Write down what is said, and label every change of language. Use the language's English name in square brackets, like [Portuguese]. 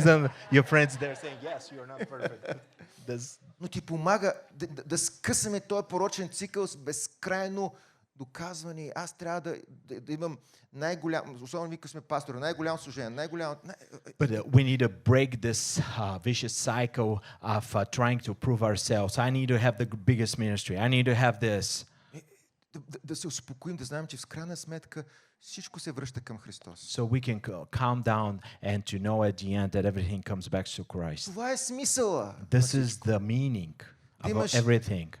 [English] reason your friends they're saying yes, you're not perfect. [Bulgarian] Но ти помага да скъсаме този порочен цикъл с безкрайно доказване. Аз трябва да имам най-голям, особено ми, като сме пастори, най-голям служение, [English] But we need to break this vicious cycle of trying to prove ourselves. I need to have the biggest ministry. I need to have this. [Bulgarian] Да се успокоим, да знаем, че в крайна сметка всичко се връща към Христос. [English] So we can calm down and to know at the end that everything comes back to Christ. [Bulgarian] Това е смисъла. [English] This is the meaning about everything.